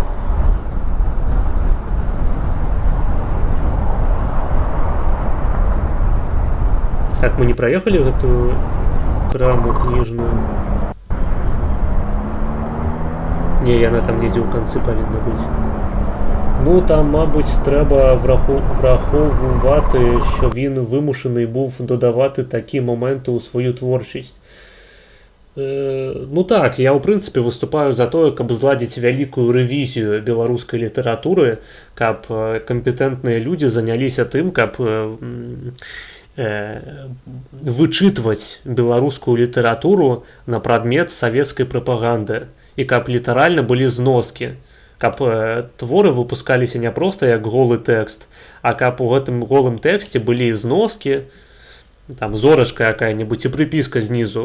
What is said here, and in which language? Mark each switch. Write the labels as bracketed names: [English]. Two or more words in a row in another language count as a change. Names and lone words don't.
[Belarusian] Так, мы не праехалі гэтую краму кніжную. Не, яна там недзе ў канцы павінна быць. [Ukrainian] Ну, там, мабуть, треба враховувати, що він вимушений був додавати такі моменти у свою творчість. Ну так, я, в принципі, виступаю за те, каб зладити велику ревізію білоруської літератури, каб компетентні люди зайнялися тим, [Belarusian] каб вычитывать беларускую літературу на прадмет савецкай прапаганды, і каб літаральна былі зноскі. Каб творы выпускаліся не проста як голы тэкст, а каб у гэтым голым тэксце былі зноскі, там зорачка якая-небудзь і прыпіска знізу.